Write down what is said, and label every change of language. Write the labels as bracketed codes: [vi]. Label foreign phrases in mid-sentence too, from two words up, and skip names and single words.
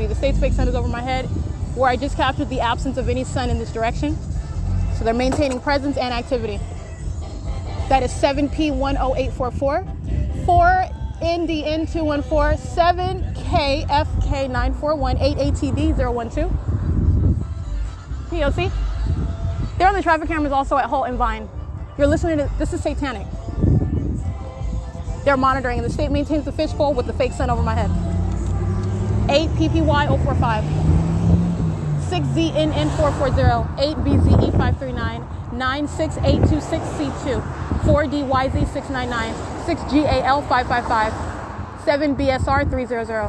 [en] The state's fake sun is over my head, where I just captured the absence of any sun in this direction. So they're maintaining presence and activity. That is 7P10844, 4NDN214, 7KFK941, 8ATD012. P.O.C. They're on the traffic cameras also at HOLT and Vine. You're listening to, this is satanic. They're monitoring, and the state maintains the fishbowl with the fake sun over my head. 8PPY045, 6ZNN440, 8BZE539, 96826C2, 4DYZ699, 6GAL555, 7BSR300.